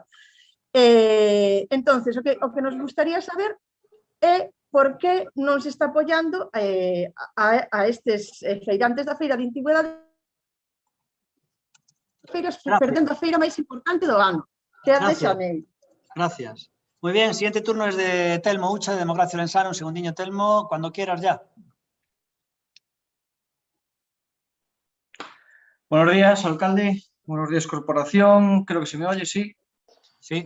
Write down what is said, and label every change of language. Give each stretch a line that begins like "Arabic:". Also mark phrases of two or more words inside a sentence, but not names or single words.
Galician: Entonces, o que nos gustaría saber é por que non se está apoiando a estes feirantes da feira de antigüedades, perdendo a feira máis importante do ano, que é a de xaneiro.
Spanish: Gracias. Muy bien, el siguiente turno es de Telmo Ucha, de Democracia Lensana. Un segundinho, Telmo, cuando quieras ya. Buenos días, alcalde. Buenos días, corporación. Creo que se me oye, ¿sí? Sí.